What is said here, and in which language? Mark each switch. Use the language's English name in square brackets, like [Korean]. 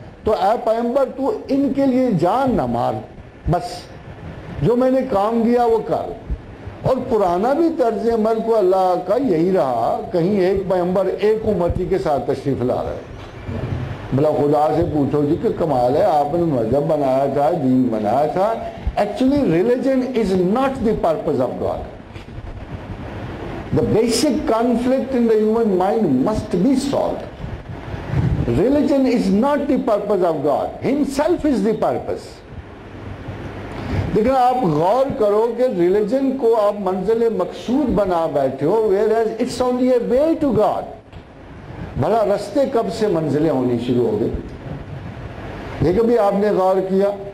[Urdu] تو اے پیغمبر تو ان کے لیے جان نہ مار، بس جو میں نے کام کیا وہ کر. اور پرانا بھی طرز عمل کو اللہ کا یہی رہا، کہیں ایک پیغمبر ایک امتی کے ساتھ تشریف لا رہے. بلا خدا سے پوچھو جی کہ کمال ہے، آپ نے مذہب بنایا تھا، دین بنایا تھا. [English] Actually religion is not the purpose of God. The basic conflict in the human mind must be solved. Religion is not the purpose of God. Himself is the purpose. [Urdu] لیکن آپ غور کرو کہ ریلیجن کو آپ منزل مقصود بنا بیٹھے ہو، [English] whereas it's only a way to God. [Urdu] بھلا رستے کب سے منزلیں ہونی شروع ہو گئی؟ یہ کبھی آپ نے غور کیا